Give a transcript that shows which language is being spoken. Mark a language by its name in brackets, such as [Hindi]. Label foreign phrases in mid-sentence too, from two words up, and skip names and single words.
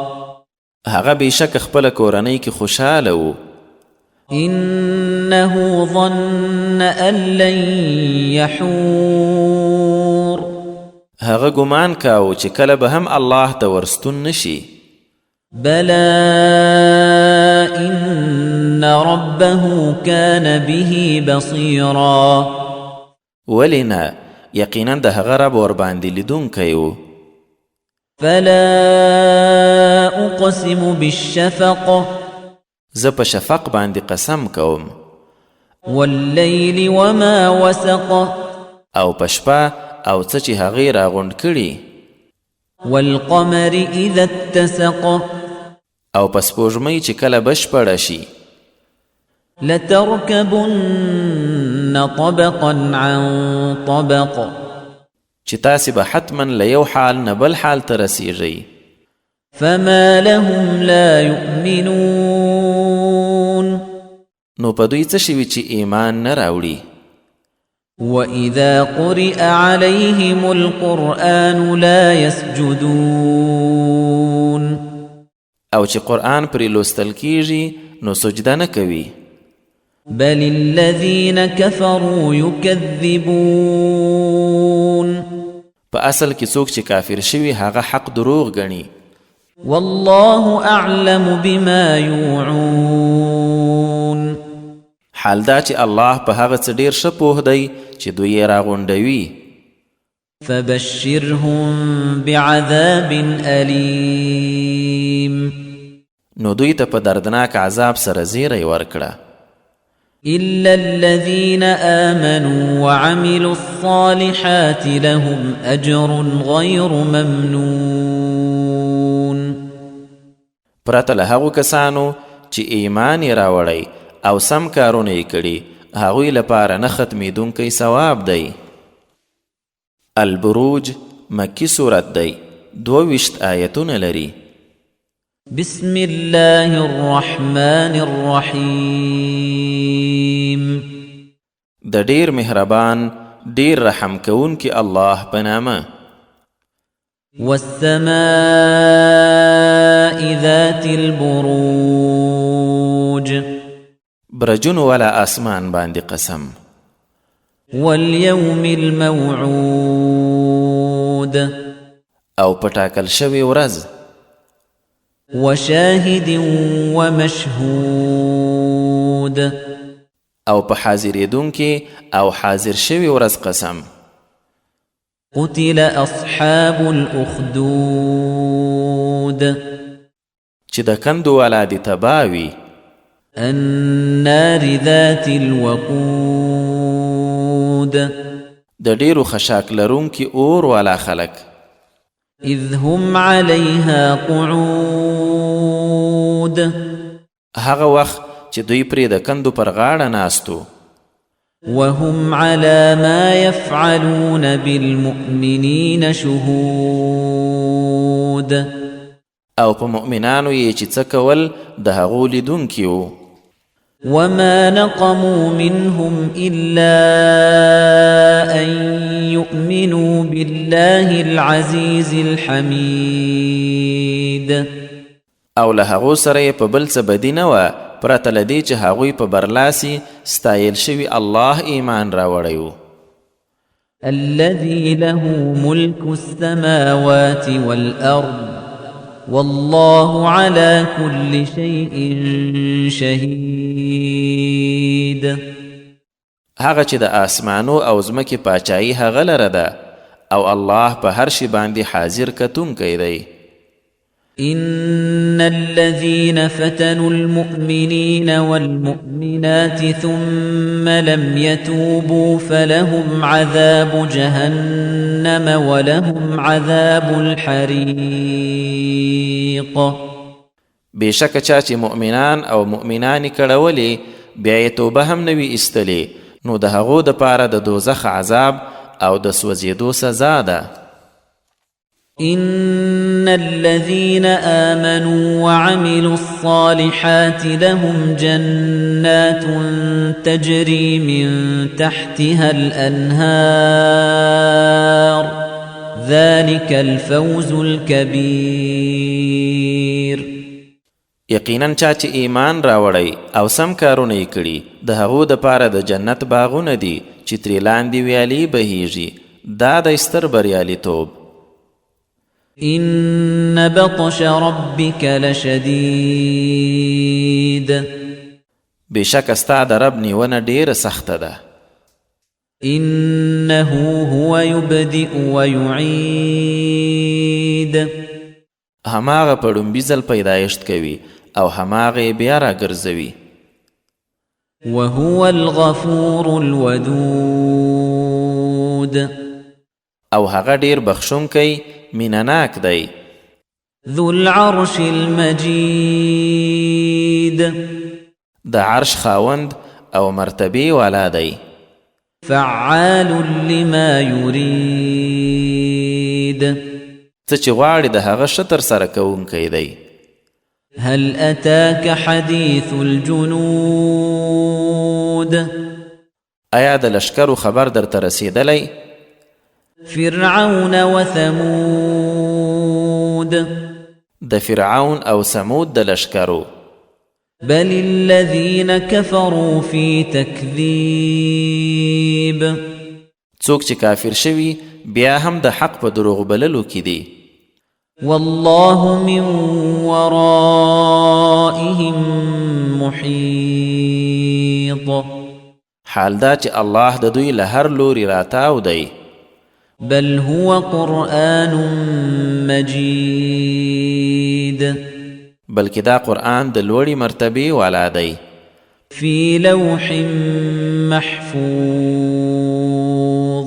[Pashto] هغه بېشک خپله کورنۍ کې خوشحاله و. [Arabic] إنه ظن أن لن يحور. [Pashto] هغه ګمان کاوه چې کله به هم الله ته ورستون نشي. [Arabic] بلى إن ربه كان به بصيرا. [Pashto] ولې نه یقینا د هغه رب ورباندې لیدونکی و. [Arabic] فلا أقسم بالشفق. [Pashto] زه په شفق باندې قسم کوم. [Arabic] والليل وما وسق. [Pashto] او په شپه او څه چې هغې راغونډ کړي. [Arabic] والقمر إذا اتسق. [Pashto] او په سپوږمۍ چې کله بشپړه شي. [Arabic] لتركبن طبقا عن طبق. [Pashto] چې تاسې به حتما له یو حال نه بل حال ته رسیږئ. [Arabic] فما لهم لا يؤمنون. [Pashto] نو په دوی څه شوي چې ایمان نه راوړي. [Arabic] وإذا قرئ عليهم القرآن لا يسجدون. [Pashto] او چې قرآن پرې لوستل کیږي نو سجده نه کوي. [Arabic] بل الذين كفروا يكذبون. [Pashto] په اصل کې څوک چې کافر شوي هغه حق دروغ ګڼي. [Arabic] والله أعلم بما يوعون. [Pashto] حال دا چې الله په هغه څه ډېر ښه پوه دی چې دوی یې راغونډوي. [Arabic] فبشرهم بعذاب أليم. [Pashto] نو دوی ته په دردناک عذاب سره زیری ورکړه. [Arabic] إلا الذين آمنوا وعملوا الصالحات لهم أجر غير ممنون. [Pashto] پرته له هغو کسانو چې ایمان یې راوړی او سم کارونه یې کړي هغوی لپاره نه ختمېدونکی ثواب دی. البروج مکی سورت دی. 22 آیتونه لري. [Arabic] بسم الله الرحمن الرحيم. [Pashto] د ډیر مهربان ډیر رحم کوونکی الله په نامه. [Arabic] والسماء ذات البروج. [Pashto] برجون ولا اسمان باندې قسم. [Arabic] واليوم الموعود. [Pashto] او پټاکل شوی ورځ. [Arabic] وشاهد ومشهود. [Pashto] او په حاضرېدونکي او حاضر شوی ورځ قسم. [Arabic] قتل أصحاب الأخدود. [Pashto] چې د کندو والا دي تباوي. [Arabic] النار ذات الوقود. [Pashto] د ډیرو خشاک لرونکي اور والا خلق. [Arabic] إذ هم عليها قعود. [Pashto] هغه وخت چې دوی پرې د کندو پر غاړه ناستو. [Arabic] وهم على ما يفعلون بالمؤمنين شهود. [Pashto] او په مؤمنانو یې چې څه کول د هغو لیدونکي وو. [Arabic] وما نقموا منهم إلا أن ليؤمنوا بالله العزيز الحميد [Pashto] او له هغو سره په بل څه بدي نه وه پرته له دې چې هغوی په برلاسي ستایل شوي الله ایمان راوړی و. [Arabic] الذي له ملك السماوات والأرض والله على كل شيء شهيد. [Pashto] هغه چې د آسمانو او ځمکې پاچایي هغه لره ده او الله په هر شي باندې حاضر کتونکی دی. [Arabic] إن الذين فتنوا المؤمنين والمؤمنات ثم لم يتوبوا فلهم عذاب جهنم ولهم عذاب الحريق. [Pashto] بېشکه چا چې مؤمنان او مؤمنانې کړولې بیا یې توبه هم نه وي ایستلې نو د هغو دپاره د دوزخ عذاب او د سوځېدو سزا ده. [Arabic] إن الذين آمنوا وعملوا الصالحات لهم جنات تجري من تحتها الأنهار ذلك الفوز الكبير. [Pashto] یقینا چا چې ایمان راوړی او سم کارونه یې کړي د هغو دپاره د جنت باغونه دي چې ترې لاندې ویالې بهیږي. دا د ستر بریالیتوب. [Arabic] إن بطش ربك لشديد. [Pashto] بېشکه ستا د رب نیونه ډېره سخته ده. [Arabic] إنه هو يبدئ ويعيد. [Pashto] هماغه په ړومبي ځل پیدایشت کوي او هماغه بیا راګرځوي. [Arabic] وهو الغفور الودود. [Pashto] او هغه ډېر بخښونکی مینناک دی. [Arabic] ذو العرش المجيد. [Pashto] د عرش خاوند او مرتبه والا دی. [Arabic] فعال لما يريد. [Pashto] څه چې غواړي د هغه ښه ترسره کوونکی دی. [Arabic] هل أتاك حديث الجنود. [Pashto] آیا د لشکرو خبر درته رسېدلی؟ [Arabic] فرعون وثمود. [Pashto] د فرعون او ثمود د لشکرو. [Arabic] بل الذين كفروا في تكذيب. [Pashto] څوک چې کافر شوي بیا هم د حق په دروغ بللو کې دي. [Arabic] والله من ورائهم محيط. [Pashto] حال دا چې الله د دوی له هر لوري راتاو دی. [Arabic] بل هو قرآن مجيد. [Pashto] بلکې دا قرآن د لوړې مرتبې والا دی. [Arabic] في لوح محفوظ.